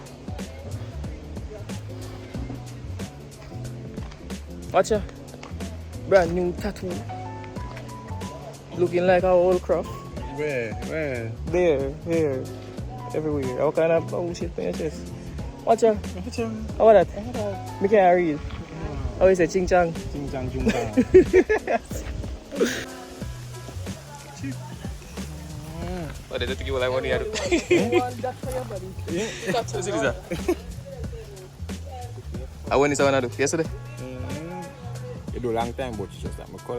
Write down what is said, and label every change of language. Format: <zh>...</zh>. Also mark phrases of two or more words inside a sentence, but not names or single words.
<en>Watch ya. Brand new tattoo. Looking like our old craft. Where? There, everywhere. What kind of bullshit on your chest? Watch ya. How about that? Me can't read. Oh, you say ching chang. Ching chang, chung chang. Oh, they think you like one here. That's for your body. What is that? I went to do yesterday. It do a long time, but it's just that my color.</en>